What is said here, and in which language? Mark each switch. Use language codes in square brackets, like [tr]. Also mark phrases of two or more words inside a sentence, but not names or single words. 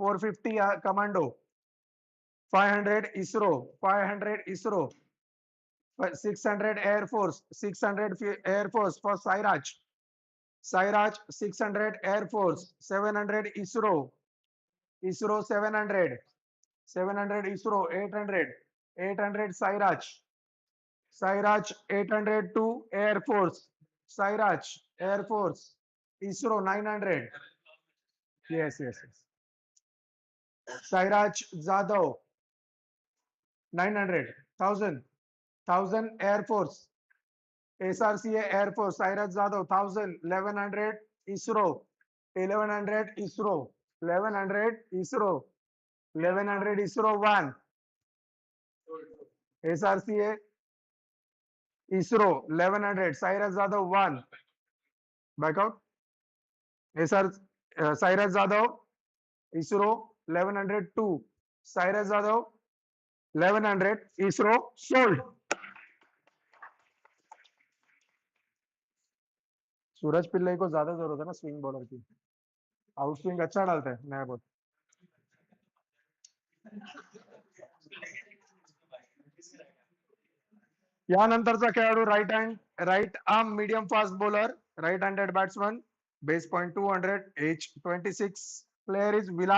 [en] 450 Commando, 500 ISRO, 500 ISRO, 600 Air Force, 600 Air Force for Srca 600 Air Force, 700 ISRO, ISRO 700, 700 ISRO, 800, 800 Srca 800 to Air Force, Srca Air Force, ISRO 900. Yes, yes, yes. Sairaj Jadhav 900, 1000 Air Force, Srca Air Force, Sairaj Jadhav 1000, 1100 ISRO, 1100 ISRO, 1100 ISRO, 1100 ISRO 1, Srca ISRO 1100, Sairaj Jadhav 1, back out, SR Sairaj Jadhav ISRO 1102, Sairaj Jadhav 1100, ISRO sold. [hi] सूरज पिल्लई को ज्यादा जरूरत है ना [en] swing bowler [hi] की, [en] out swing [hi] अच्छा डालता है नया बॉल. [mr] यानंतरचा खेळाडू [en] Right arm medium fast bowler, right handed batsman, base point 200, age 26, player is